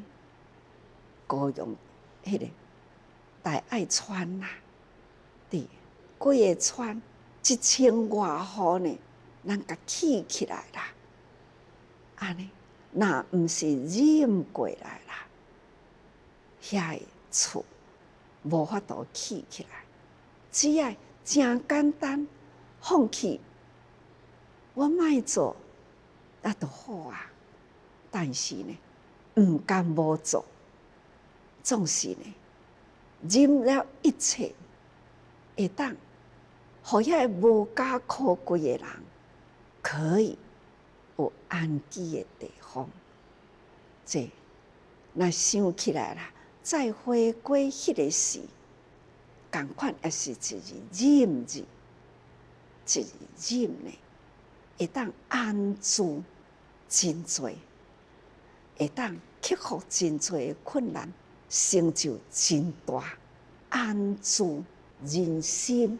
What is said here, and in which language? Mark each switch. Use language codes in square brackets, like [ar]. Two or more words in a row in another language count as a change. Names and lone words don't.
[nan] 高雄迄个大爱川啦，伫几个川。1000外户呢，咱甲起起来啦，安尼，那毋是忍过来啦，遐个厝无法度起起来，只要真简单，放弃，我莫做，那就好啊。但是呢，毋甘无做，总是呢，忍了一切，会当互遐无家可归的人可以有安居的地方。这若想起来啦，再回归迄个时，同款也是一日忍日，一日忍呢，会当安住真多，会当克服真多的困难，成就真大，安住人心。